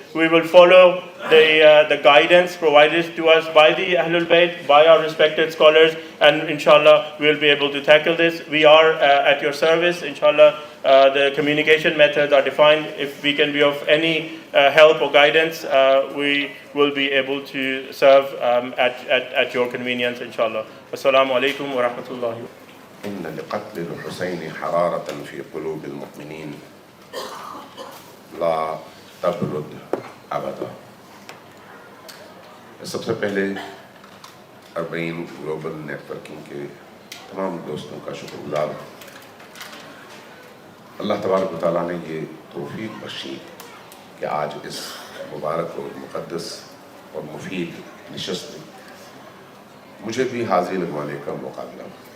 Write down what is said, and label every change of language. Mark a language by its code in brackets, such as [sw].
[en] We will follow the guidance provided to us by the Ahlul Bayt, by our respected scholars, and inshallah we will be able to tackle this. We are at your service. Inshallah, the communication methods are defined. If we can be of any help or guidance, we will be able to serve at your convenience, inshallah. [ar] Assalamu alaikum wa rahmatullahi. إن لقتل الحسين حرارة في قلوب المؤمنين لا تبرد أبدا. [ur] سب سے پہلے اربعین global net working کے تمام دوستوں کا شکر گزار ہوں. اللہ تبارک و تعالیٰ نے یہ توفیق بخشی کہ آج اس مبارک اور مقدس اور مفید نشست میں مجھے بھی حاضری لگوانے کا موقع ملا.